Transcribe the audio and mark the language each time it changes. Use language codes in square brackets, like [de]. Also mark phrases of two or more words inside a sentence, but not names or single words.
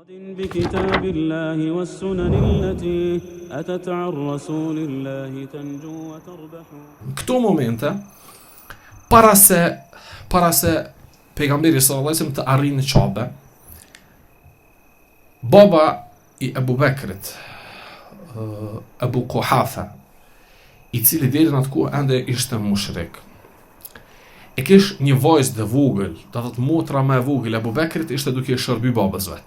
[ar] بكتاب الله والسنن التي أتت عن رسول الله تنجو وتربح. [sq] Këto momente para se pejgamberi [ar] صلى الله عليه وسلم [sq] të arrijë në Kabe, baba i Abu Bekrit, Abu Quhafa, i cili deri në atë kohë ende ishte mushrik, e kish një vajzë dhe vogël, do të thotë motra më e vogël e Abu Bekrit ishte duke i shërby babës vet.